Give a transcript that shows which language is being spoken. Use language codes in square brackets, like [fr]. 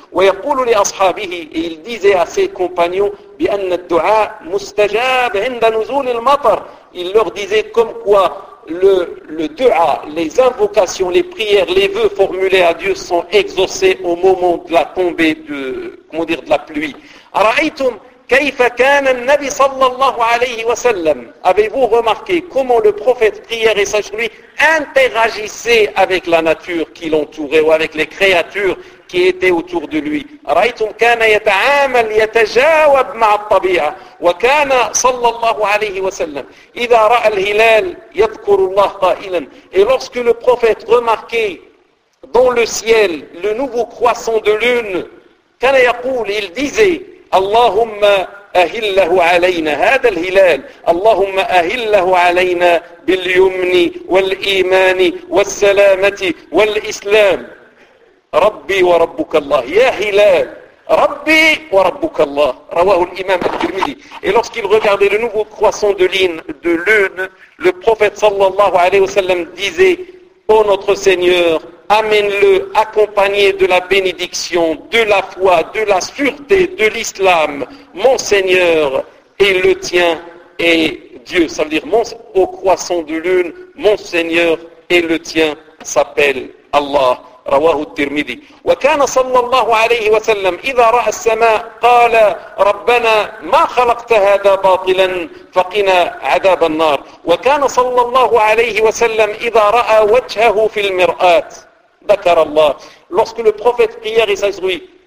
[ar] ويقول لأصحابه, [fr] et il disait à ses compagnons, [ar] بأن الدعاء مستجاب عند نزول المطر, [fr] il leur disait comme quoi le dua, les invocations, les prières, les vœux formulés à Dieu sont exaucés au moment de la tombée de la pluie. [ar] أرأيتم كيف كان النبي صلى الله عليه وسلم, [fr] avez-vous remarqué comment le prophète prière et sagerie interagissait avec la nature qui l'entourait ou avec les créatures qui étaient autour de lui. [ar] رأيتم كان يتعامل يتجاوب مع الطبيعة, وكان صلى الله عليه وسلم إذا رأى الهلال يذكر الله قائلا, [fr] et lorsque le prophète remarquait dans le ciel le nouveau croissant de lune, [ar] كان يقول, [fr] il disait [ar] اللهم أهله علينا, هذا الهلال, اللهم أهله علينا باليمن والإيمان والسلامة والإسلام, ربي وربك الله, يا هلال, ربي وربك الله, رواه الإمام الترمذي. [fr] Et lorsqu'il regardait le nouveau croissant de lune, le prophète [ar] صلى الله عليه وسلم [fr] disait, oh notre Seigneur, amène-le accompagné de la bénédiction, de la foi, de la sûreté, de l'islam, mon Seigneur et le tien et Dieu. Ça veut dire, au croissant de lune, mon Seigneur et le tien s'appelle Allah. [ar] رواه الترمذي. وكان صلى الله عليه وسلم إذا رأى السماء قال ربنا ما خلقت هذا باطلا فقنا عذاب النار. وكان صلى الله عليه وسلم إذا رأى وجهه في المرآة ذكر الله. [fr] Lorsque le prophète prière et s'assoit